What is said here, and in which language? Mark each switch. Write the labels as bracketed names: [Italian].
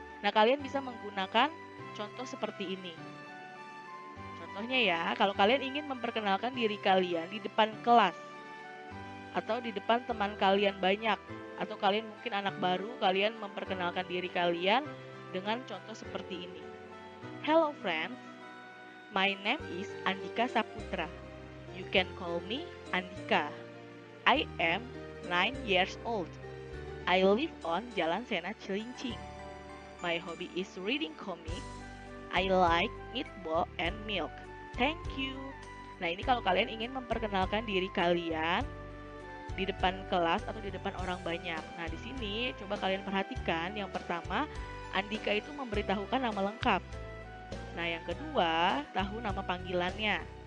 [Indonesian] Nah, kalian bisa menggunakan contoh seperti ini. Contohnya ya, kalau kalian ingin memperkenalkan diri kalian di depan kelas atau di depan teman kalian banyak, atau kalian mungkin anak baru, kalian memperkenalkan diri kalian dengan contoh seperti ini. [English] "Hello friends, my name is Andika Saputra. You can call me Andika. I am 9 years old. I live on Jalan Sena Cilincing. My hobby is reading comics. I like meatball and milk. Thank you." [Indonesian] Nah, ini kalau kalian ingin memperkenalkan diri kalian di depan kelas atau di depan orang banyak. Nah, di sini coba kalian perhatikan, yang pertama, Andika itu memberitahukan nama lengkap. Nah, yang kedua, tahu nama panggilannya.